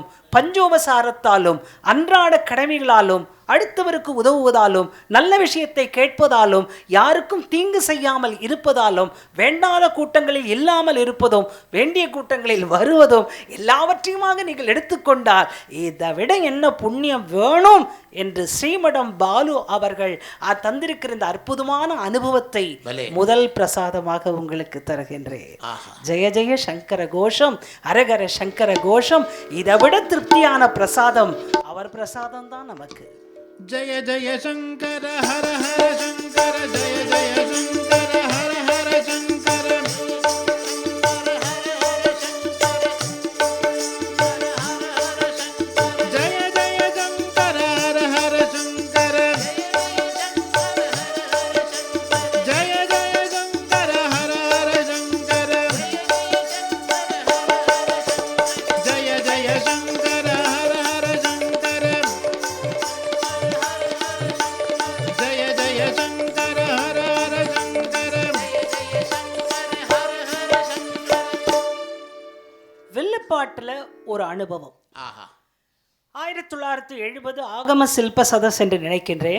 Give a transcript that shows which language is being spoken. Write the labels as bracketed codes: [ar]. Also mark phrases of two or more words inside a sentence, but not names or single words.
[ta] பஞ்சோபசாரத்தாலும் அன்றாட கடமைகளாலும் அடுத்தவருக்கு உதவுவதாலும் நல்ல விஷயத்தை கேட்பதாலும் யாருக்கும் தீங்கு செய்யாமல் இருப்பதாலும் வேண்டாத கூட்டங்களில் இல்லாமல் இருப்பதும் வேண்டிய கூட்டங்களில் வருவதும் எல்லாவற்றையுமாக நீங்கள் எடுத்துக்கொண்டால் இதை விட என்ன புண்ணியம் வேணும் என்று ஸ்ரீமடம் பாலு அவர்கள் தந்திருக்கிற இந்த அற்புதமான அனுபவத்தை முதல் பிரசாதமாக உங்களுக்கு தருகின்றேன். ஜெய ஜெய சங்கர கோஷம், அரகர சங்கர கோஷம். இதை விட திருப்தியான பிரசாதம் அவர் பிரசாதம் தான் நமக்கு. [sa] जय जय शंकर हर हर शंकर, जय जय शंकर हर हर शंकर, जय जय शंकर हर हर शंकर, जय जय शंकर हर हर शंकर, जय जय शंकर हर हर शंकर, [ta] வில்லுப்பாட்டுல ஒரு அனுபவம். 1970 ஆகம சில்ப சதஸ் என்று நினைக்கின்றேன்.